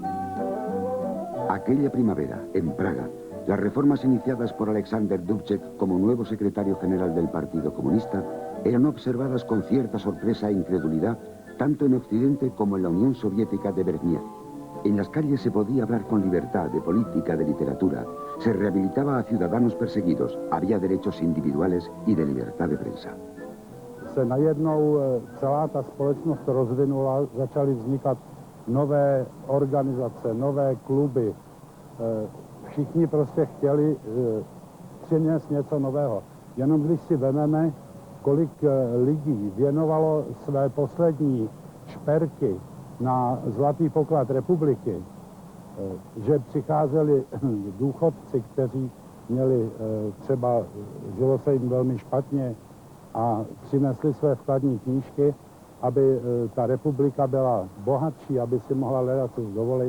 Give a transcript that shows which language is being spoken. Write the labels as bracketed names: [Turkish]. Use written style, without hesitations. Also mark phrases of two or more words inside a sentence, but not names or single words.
[Spanish] Aquella primavera, en Praga, las reformas iniciadas por Alexander Dubček como nuevo secretario general del Partido Comunista eran observadas con cierta sorpresa e incredulidad tanto en Occidente como en la Unión Soviética de Brezhnev. En las calles se podía hablar con libertad de política, de literatura, se rehabilitaba a ciudadanos perseguidos, había derechos individuales y de libertad de prensa. [Czech] Se najednou celá ta společnost rozvinula, začaly vznikat nové organizace, nové kluby. Všichni prostě chtěli přinést něco nového. Jenom když si vezmeme, kolik lidí věnovalo své poslední šperky na zlatý poklad republiky, že přicházeli důchodci, kteří měli třeba, žilo se jim velmi špatně a přinesli své vkladní knížky, aby ta republika byla bohatší, aby si mohla ledacos dovolit.